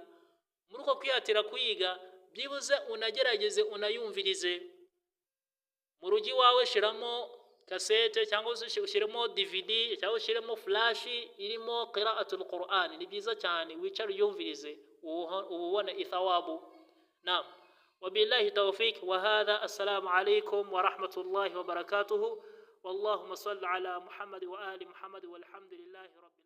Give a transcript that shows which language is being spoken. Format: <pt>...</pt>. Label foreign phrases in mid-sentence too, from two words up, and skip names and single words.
<rw>muri uko kwihatira kuyiga, byibuze unagerageze unayumvirize. mu rugi wawe shiramo kasete, cyangwa se ushiremo DVD, cyangwa ushiremo flash irimo</rw> <ar>قراءة القرآن.</ar> <rw>ni byiza cyane, wicara uyumvirize ubona ithawabu.</rw> <ar>نعم، وبالله التوفيق وهذا. السلام عليكم ورحمة الله وبركاته. واللهم صل على محمد وآل محمد والحمد لله رب</ar>